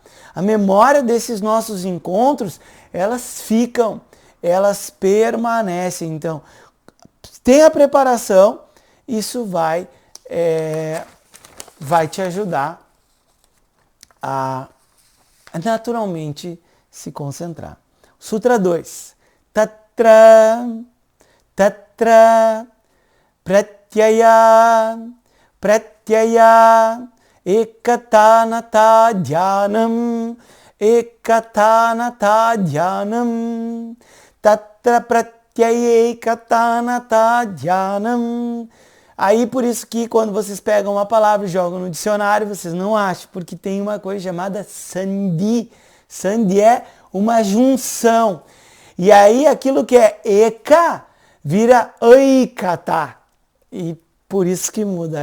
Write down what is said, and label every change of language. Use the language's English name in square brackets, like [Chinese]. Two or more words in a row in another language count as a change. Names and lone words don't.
[Portuguese] A memória desses nossos encontros, elas ficam, elas permanecem. Então, tem a preparação, isso vai te ajudar a naturalmente se concentrar. Sutra 2. [Sanskrit] तत्र प्रत्यय एकतानता ध्यानम् तत्र प्रत्यय एकतानता ध्यानम् [Portuguese] Aí por isso que quando vocês pegam uma palavra e jogam no dicionário, vocês não acham, porque tem uma coisa chamada sandhi. Sandhi é uma junção. E aí aquilo que é eka vira aikata. E por isso que muda.